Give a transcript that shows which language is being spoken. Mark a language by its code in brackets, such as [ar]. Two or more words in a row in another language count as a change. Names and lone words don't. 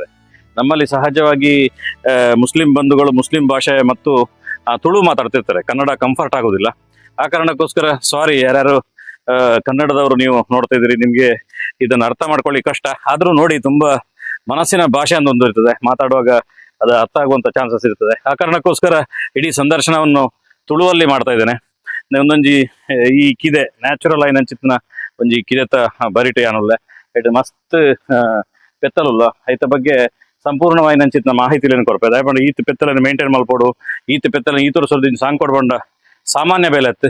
[kn] ನಮ್ಮಲ್ಲಿ ಸಹಜವಾಗಿ ಮುಸ್ಲಿಂ ಬಂಧುಗಳು ಮುಸ್ಲಿಂ ಭಾಷೆ ಮತ್ತು ತುಳು ಮಾತಾಡ್ತಿರ್ತಾರೆ, ಕನ್ನಡ ಕಂಫರ್ಟ್ ಆಗೋದಿಲ್ಲ. ಆ ಕಾರಣಕ್ಕೋಸ್ಕರ ಸಾರಿ, ಯಾರ್ಯಾರು ಕನ್ನಡದವರು ನೀವು ನೋಡ್ತಾ ಇದ್ದೀರಿ, ನಿಮಗೆ ಇದನ್ನು ಅರ್ಥ ಮಾಡ್ಕೊಳ್ಳಿ ಕಷ್ಟ. ಆದರೂ ನೋಡಿ, ತುಂಬಾ ಮನಸ್ಸಿನ ಭಾಷೆ ಅನ್ನೊಂದು ಇರ್ತದೆ, ಮಾತಾಡುವಾಗ ಅದು ಅರ್ಥ ಆಗುವಂಥ ಚಾನ್ಸಸ್ ಇರ್ತದೆ. ಆ ಕಾರಣಕ್ಕೋಸ್ಕರ ಇಡೀ ಸಂದರ್ಶನವನ್ನು ತುಳುವಲ್ಲಿ ಮಾಡ್ತಾ ಇದ್ದೇನೆ. [tcy] ಒಂದೊಂಜಿ ಈ ಕಿದೆ ನ್ಯಾಚುರಲ್ ಆಗಿ ನಂಚಿತ್ನ ಒಂಜಿ ಕಿದೆತ ಬರಿಟೆ ಯಾನುಲ್ಲೆ ಇದು ಮಸ್ತ್ ಪೆತ್ತಲುಲ್ಲ ಐತ ಬಗ್ಗೆ ಸಂಪೂರ್ಣವಾಗಿ ನಂಚಿತ್ನ ಮಾಹಿತಿಲೇನು ಕೊಡ್ಪೇದೆ. ಯಾಕಂದ್ರೆ ಈತ್ ಪೆತ್ತಲನ್ನು ಮೇಂಟೈನ್ ಮಲ್ಪೋಡು, ಈತ್ ಪೆತ್ತಲ ಈ ತೋರಿಸೋದು ಸಾಂಗ್ ಕೊಡ್ಬಂಡ ಸಾಮಾನ್ಯ ಬೆಲೆ ಇತ್ತು.